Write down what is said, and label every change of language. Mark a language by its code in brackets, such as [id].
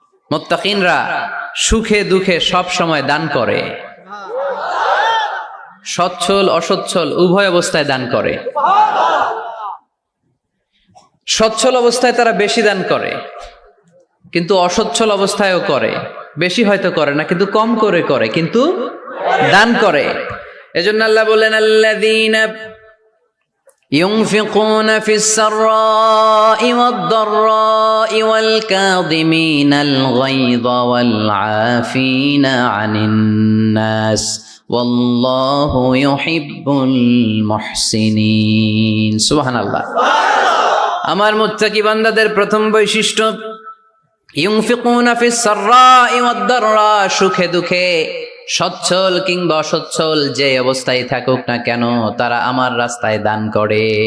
[bn] মুত্তাকিনরা সুখে দুঃখে সব সময় দান করে, সচ্ছল অসচ্ছল উভয় অবস্থায় দান করে। সচ্ছল অবস্থায় তারা বেশি দান করে, কিন্তু অসচ্ছল অবস্থায়ও করে। বেশি হয়তো করে না, কিন্তু কম করে করে, কিন্তু দান করে। এজন্য আল্লাহ বলেন [ar] আল্লাযীনা ينفقون في السراء والضراء والكاظمين الغيظ والعافين عن الناس والله يحب المحسنين. সুবহানাল্লাহ। [bn] আমার মুত্তাকি বান্দাদের প্রথম বৈশিষ্ট্য [ar] ইউনফিকুনা ফিস সাররাই ওয়াদ দাররা, [bn] সুখে দুঃখে সচ্ছল কিংবা অসচ্ছল যে অবস্থায় থাকুক না কেন তারা আমার রাস্তায় দান করে।